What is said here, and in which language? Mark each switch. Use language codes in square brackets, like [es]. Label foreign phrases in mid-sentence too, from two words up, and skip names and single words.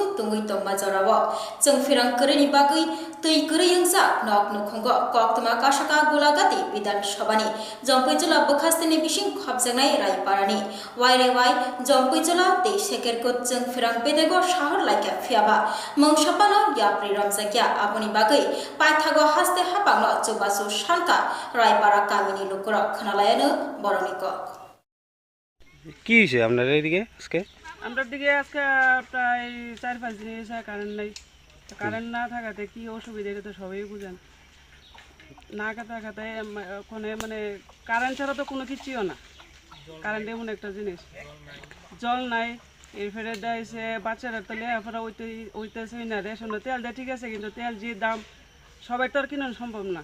[trp] तुंगै तंमा जराव जों फिरांकरीनि बागै तैकरी यंसा नक नुखंग कक्तमा काशाका गुलागाति विधान सभानि जम्पैजला बखास्तेनि बिसिं खबजेंनाय रायपारानि वाइरे वाइ जम्पैजला ते सेकेरको जों फिरां बेदेगो शहर लाइका फियाबा मंगसापानो याप्रि रमजाकिया आबनि बागै पाइथागो हास्ते हापांनो चौबासु सानका रायपारा गामिनि लोकरक खनालाय [bn] কি হয়েছে আপনার এইদিকে আজকে? আমরা দিকে আজকে প্রায় 4-5 দিন এসে কারেন্ট নাই, কারেন্ট না থাকাতে কি অসুবিধা এটা তো সবাই বুঝেন। না থাকাতে ওখানে মানে কারেন্ট ছাড়া তো কোনো কিছুও না, কারেন্ট এমন একটা জিনিস, জল নাই, এর ফেরে দেয়ছে বাচ্চারা তো লেখাপড়া ওইতেছে না, রেশন তেল দেয় ঠিক আছে, কিন্তু তেল যে দাম সবাই তো আর কিনা সম্ভব না।